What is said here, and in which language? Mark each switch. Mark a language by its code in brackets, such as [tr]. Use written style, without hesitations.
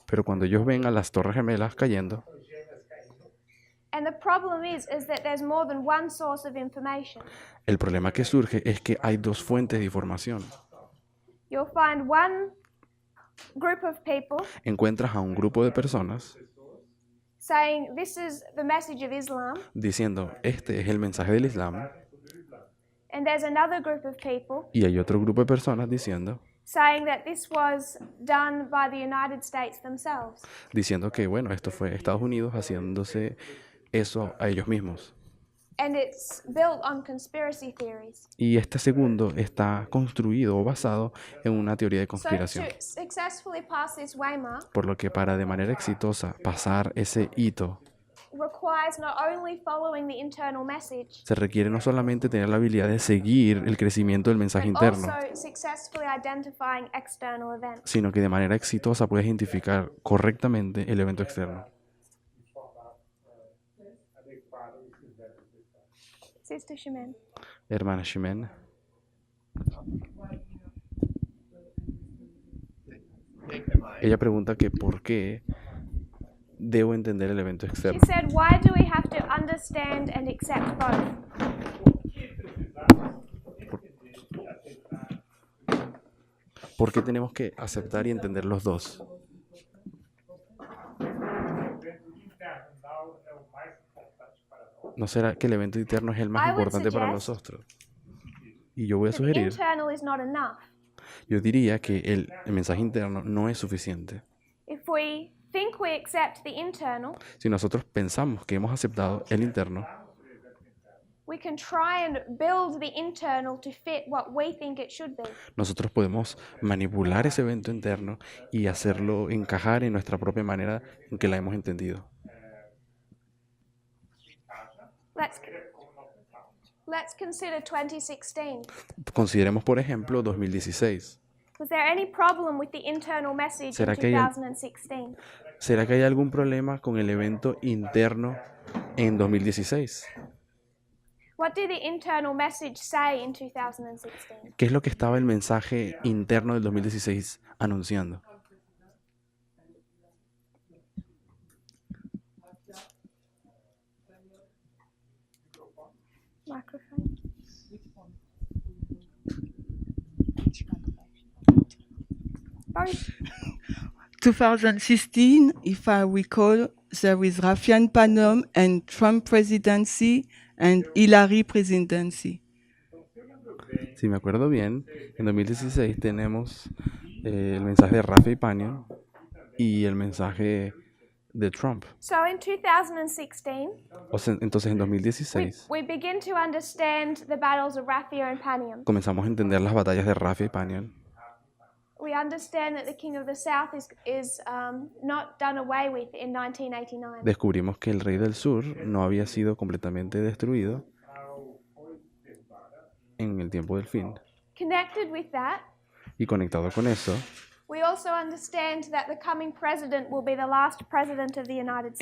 [es] pero cuando ellos ven a las torres gemelas cayendo, [en] and the problem is that there's more than one source of information. [es] el problema que surge es que hay dos fuentes de información. [en] You'll find one group of people [es] Encuentras a un grupo de personas [en] saying this is the message of Islam, [es] diciendo, este es el mensaje del Islam, [en] and there's another group of people [es] y hay otro grupo de personas [en] saying that this was done by the United States themselves. [es] diciendo que, bueno, esto fue Estados Unidos haciéndose eso a ellos mismos. [en] And it's built on conspiracy theories. [es] Y este segundo está construido o basado en una teoría de [en] So [es] conspiración. [en] to successfully pass this waymark [es] Por lo que para de manera exitosa pasar ese hito, [en] requires not only following the internal message, [es] se requiere no solamente tener la habilidad de seguir el crecimiento del mensaje [en] but [es] interno, [en] also successfully identifying external events. [es] sino que de manera exitosa puedes identificar correctamente el evento externo. [en] Sister Shimen. [es] Hermana Shimen, ella pregunta que por qué debo entender el evento [en] She [es] externo. [en] said, why do we have to understand and accept both? [es] ¿Por qué tenemos que aceptar y entender los dos? ¿No será que el evento interno es el más [en] I would [es] importante para [en] suggest [es] nosotros? Y yo voy a [en] That the [es] sugerir, [en] internal is not enough. [es] yo diría que el mensaje interno no es suficiente. [en] If we think we accept the internal, [es] Si nosotros pensamos que hemos aceptado el interno, [en] we can try and build the internal to fit what we think it should be. [es] nosotros podemos manipular ese evento interno y hacerlo encajar en nuestra propia manera en que la hemos entendido. [en] Let's consider 2016. [es] Consideremos, por ejemplo, 2016. [en] Was there any problem with the internal message in [es] ¿Será que hay [en] 2016? [es] ¿Será que hay algún problema con el evento interno en 2016? [en] What did the internal message say in 2016? [es] ¿Qué es lo que estaba el mensaje interno del 2016 anunciando? [en] Microphone. Both. 2016, if I recall, there was Rafian Panom and Trump presidency and Hillary presidency. [es] Si me acuerdo bien, en 2016 tenemos el mensaje de Rafi Panion y el mensaje de Trump. [en] So in 2016, [es] Entonces en 2016 [en] we begin to understand the battles of Raphia and Panium. [es] comenzamos a entender las batallas de Rafi y Panion. [en] We understand that the King of the South is not done away with in 1989. [es] Descubrimos que el rey del sur no había sido completamente destruido en el tiempo del fin. [en] Connected with that, [es] Y conectado con eso, [en] we also understand that the coming president will be the last president of the United States.